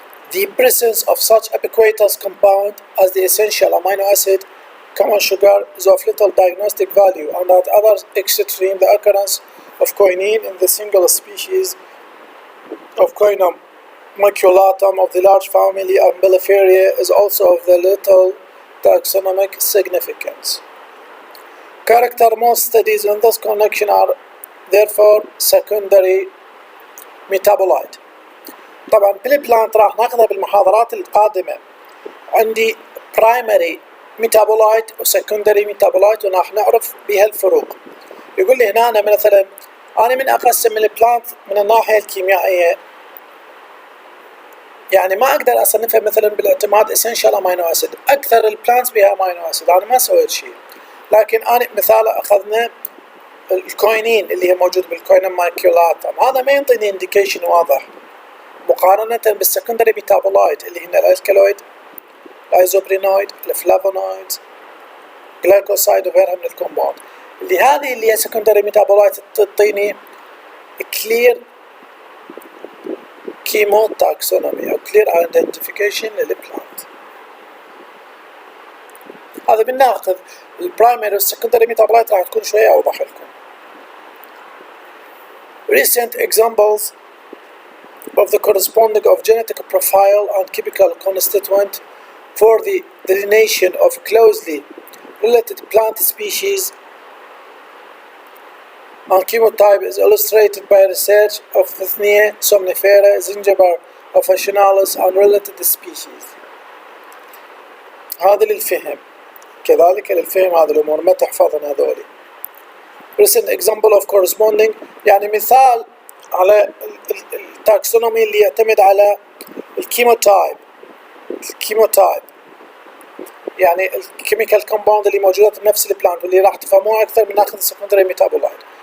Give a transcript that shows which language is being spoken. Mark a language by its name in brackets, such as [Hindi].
[English] The presence of such ubiquitous compound as the essential amino acid, common sugar, is of little diagnostic value, and at other extreme, the occurrence of quinine in the single species of Quinum maculatum of the large family Umbelliferia is also of the little taxonomic significance. Most studies in this connection are therefore secondary metabolite. [Arabic] طبعا بالبلانت راح ناخذها بالمحاضرات القادمة. عندي primary metabolite و secondary metabolite وراح نعرف بها الفروق. يقول لي هنا أنا مثلا أنا من أقسم البلانت من الناحية الكيميائية، يعني ما أقدر أصنفها مثلا بالاعتماد essential amino acid. أكثر البلانتس بها amino acid، أنا ما سويت شيء. لكن أنا مثال أخذنا الكوينين اللي هي موجود بالكوينم مايكيولاتم، هذا ما ينطيني انديكيشن واضح مقارنة بالسكندري ميتابولايت اللي هن الالكالويد، الايزوبرينويد، الفلافونويد، جلايكوسايد وغيرها من الكومباوند. هذه اللي هي سكندري ميتابولايت تعطيني كلير كيمو تاكسونومي او كلير ايدنتيفيكيشن للبلانت. هذا بناخذ البرايمري والسكندري ميتابولايت راح تكون شويه اوضح لكم. [English] Recent examples of the corresponding of genetic profile and chemical constituent for the delineation of closely related plant species and chemotype is illustrated by research of Bithynia somnifera, Zingiber officinalis and related species. [Arabic] هذا للفهم، كذلك للفهم هذه الأمور ما تحفظن هذولي. [English] Recent example of corresponding [Arabic] يعني مثال على التاكسونومي اللي يعتمد على الكيموتايب يعني الكيميكال كومباوند اللي موجودة بنفس البلانت واللي راح تفهموها أكثر من ناخذ السكندري ميتابولايت.